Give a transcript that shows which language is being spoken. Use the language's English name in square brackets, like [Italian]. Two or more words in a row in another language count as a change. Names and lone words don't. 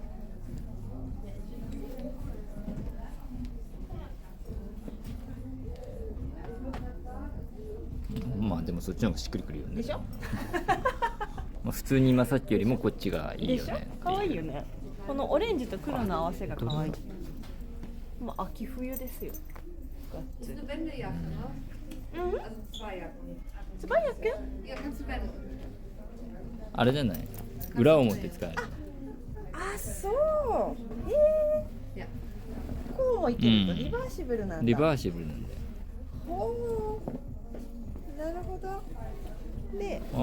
[Japanese] まあでもそっちの方がしっくりくるよね。でしょ？まあ普通に今さっきよりもこっちがいいよでしょね。可愛いよね。このオレンジと黒の合わせが可愛い。まあ秋冬ですよ。がっつり。 [German] Eine Wendejacke, ne? [Japanese] うん？ [German] Also 2 Jacken. [Japanese] つばやく？ [German] Ja, kannst du wenden. [Japanese] あれじゃない？裏表使える。あ、そう。へえ。 [German] Ja. [Japanese] こうもいけるとうんリバーシブルなんだ。リバーシブルなんだよ。ほう。なるほど。で、あ